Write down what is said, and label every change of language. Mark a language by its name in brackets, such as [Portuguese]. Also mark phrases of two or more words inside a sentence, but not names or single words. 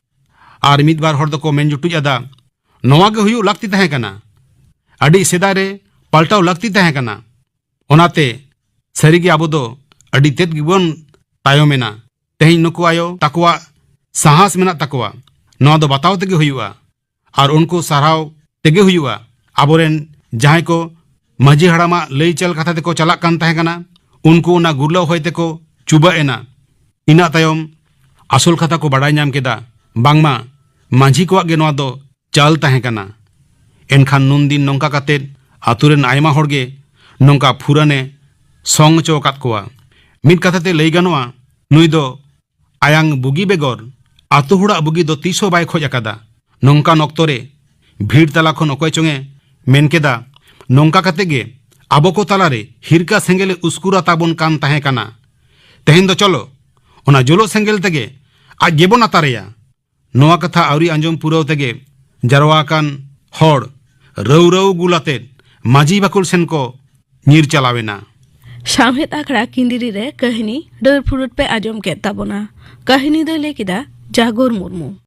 [Santali] और मिद बार हड़ दको मेन जुटुज आदा नोआ गे हुयुग लाक्ति ताहें काना। अडी सेदाय रे पाल्टाव लाक्ति ताहें काना। ओनाते सारिगे आबो दो अडी तेद गिबोन तायमेना। तेहें नुकु आयो ताकुआ साहस मेना ताकुआ नोआ दो बताव तेगे हुयुआ और उनको साराव तेगे हुयुआ। आबोरेन जहां को माझी हड़ामा लई चल कथा तेको चलाक कान ताहें काना उनको ना गुरलाव होय तेको चुबा एना। इना तायम आसल कथा को बाडाय नाम केदा बांगमा माझी कोआग गे नोआ दो चाल ताहें काना। एनखान नुन दिन नोंका कातेद आतुरेन आयमा हड़गे नोंका फुराने संग चो कात कोआ। मिद कथाते लई गानोआ नुई दो आयांग बुगी बेगर आतु हुड़ा बुगी दो तीसो बाय खोज आकादा। नोंका नक्तरे भीड़ तला खन अकय चोंगे मेन केदा नोंका काते गे आबो को तालारे हिरका सेंगेले उस्कुरा ताबोन कान ताहें काना। तेहें दो चलो ओना जोलो सेंगेल तेगे आज गेबोन आतारेया। नोआ कथा आवरी आंजम पुराव तेगे जारवा कान हड़ रौ रौ गुलातेद माझी बाकुल सेन को ᱧᱤᱨ ᱪᱟᱞᱟᱣᱮᱱᱟ। सामहेद आखड़ा किंदिरी रे कहानी डाँड़ फुरुट पे आजम के ताबोना। कहानी दो ले किदा जागोर मुर्मू।